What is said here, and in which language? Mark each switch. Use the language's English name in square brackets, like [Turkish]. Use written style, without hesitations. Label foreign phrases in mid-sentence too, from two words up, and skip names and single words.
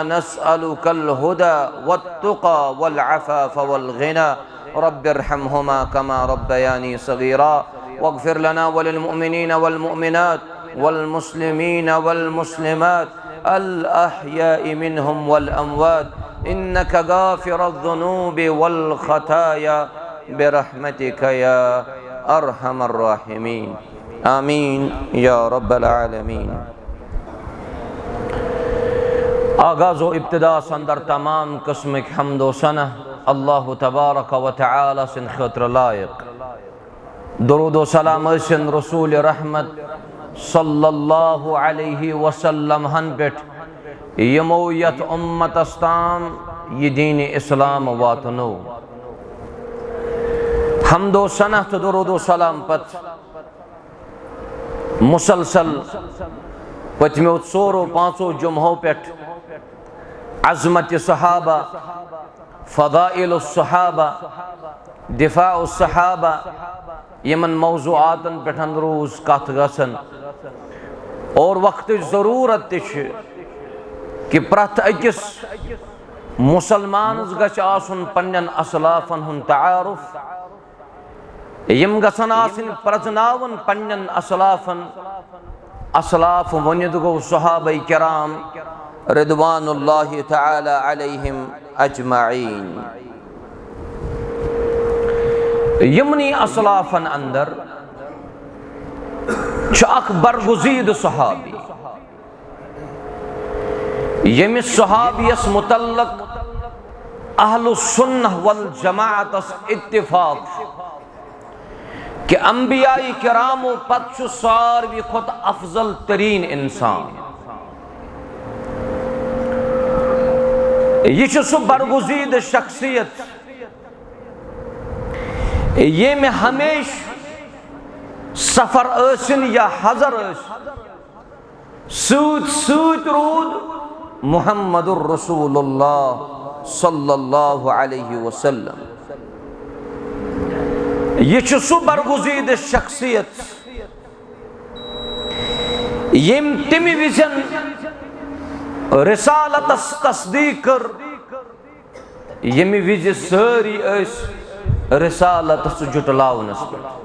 [Arabic] نسألك الهدى والتقى والعفاف والغنى رب ارحمهما كما ربياني صغيرا واغفر لنا وللمؤمنين والمؤمنات والمسلمين والمسلمات الأحياء منهم والأموات إنك غافر الذنوب والخطايا برحمتك يا أرحم الراحمين آمين يا رب العالمين [Kashmiri] آغاز و ابتدا سندر تمام قسم حمد و ثنا اللہ تبارک و تعالی سن خاطر لائق درود و سلام ٲسِن رسول رحمت [Arabic] صلی اللہ علیہ وسلم [Kashmiri] ہن پٮ۪ٹھ یمو یتھ امتس تام یہ دین اسلام واتنو حمد و ثنا تہٕ درود و سلام پت مسلسل پتمیو ژورو پانژو جمعو پٮ۪ٹھ عظمت صحابہ فضائل الصحابہ دفاع الصحابہ یمن موضوعاتن پٮ۪ٹھ روز کتھ گژھن اور وقت ضرورت تہ کہ پرٛٮ۪تھ أکِس مسلمانس گژھِ آسُن پننٮ۪ن اسلافن ہُنٛد تعارف یم گژھن آسٕنۍ پرٛزناوُن پننٮ۪ن اسلافن اسلاف ؤنِتھ گوٚو صحابہ کرام [Arabic] رضوان اللہ تعالی علیہم اجمعین [Kashmiri] یمنی اسلافن اندر چھ اکھ برگزید صحابی یمس صحابیس متعلق اہل السنہ والجماعتس اتفاق کہ انبیاء کرامو پتہ چھ ساروی کھوتہ افضل ترین انسان یہ چھ سو برگزید شخصیت یہ میں ہمیش سفر ٲسِن یا حضر سۭتۍ روٗد [Arabic] محمد الرسول اللہ صلی اللہ علیہ وسلم [Kashmiri] یہ چھ سو برگزید شخصیت یم تمہِ وزن رسالتس تصدیق کر یمہِ وز ساری رسالتس جٹلاونس پہ